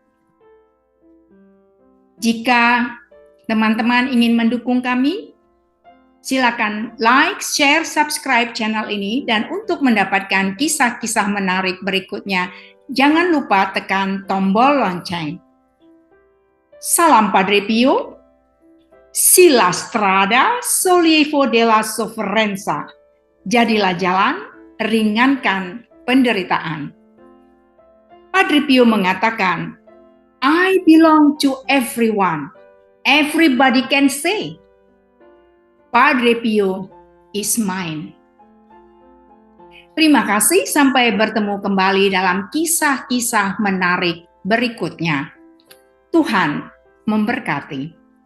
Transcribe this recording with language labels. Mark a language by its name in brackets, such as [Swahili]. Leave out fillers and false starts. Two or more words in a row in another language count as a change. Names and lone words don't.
[Indonesian] Jika teman-teman ingin mendukung kami, silakan [English] like, share, subscribe channel [Indonesian] ini, dan untuk mendapatkan kisah-kisah menarik berikutnya, jangan lupa tekan tombol lonceng. Salam Padre Pio. [Italian] Si la strada sollievo della sofferenza. [Indonesian] Jadilah jalan, ringankan penderitaan. Padre Pio mengatakan, [English] I belong to everyone. Everybody can say, Padre Pio is mine. [Indonesian] Terima kasih, sampai bertemu kembali dalam kisah-kisah menarik berikutnya. Tuhan memberkati.